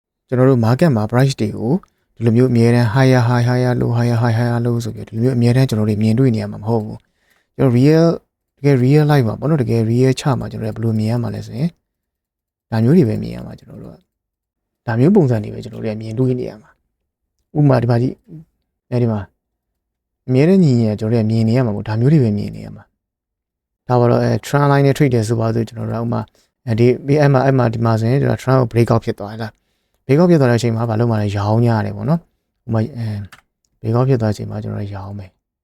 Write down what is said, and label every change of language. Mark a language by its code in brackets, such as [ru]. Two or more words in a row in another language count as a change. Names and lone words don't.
[my] ကျွန်တော်တို့ market မှာ price တွေကိုဒီလိုမျိုးအမြဲတမ်း [en] higher higher low [my] ဆိုပြီးဒီလိုမျိုးအမြဲတမ်းကျွန်တော်တို့မြင်တွေ့နေရမှာမဟုတ်ဘူးကျွန်တော် တကယ် [en] real life [my] မှာပေါ့ နော်တကယ် real ချမှာကျွန်တော်တို့ဘယ်လိုမြင်ရမှာလဲဆိုရင်ဒါမျိုးတွေပဲမြင်ရမှာကျွန်တော်တို့ကဒါမျိုးပုံစံတွေပဲကျွန်တော်တို့မြင်တွေ့နေရမှာဥပမာဒီမှာကြည့်အဲဒီမှာအမြဲတမ်းညီညီကျွန်တော်တို့မြင်နေရမှာပေါ့ဒါမျိုးတွေပဲမြင်နေရမှာဒါပါတော့ [en] trend line [my] နဲ့ trade တယ်ဆိုပါဆိုကျွန်တော်တို့ဥပမာဒီအဲ့မှာဒီမှာဆိုရင်ကျွန်တော် trend ကို [en] break out [my] ဖြစ်သွားတယ်လား [en] break out [my] ဖြစ်သွားတဲ့အချိန်မှာဘာလို့မှလဲရောင်းရတယ်ပေါ့နော်ဥပမာ [en] break out [my] ဖြစ်သွားတဲ့အချိန်မှာကျွန်တော်ရောင်းမယ်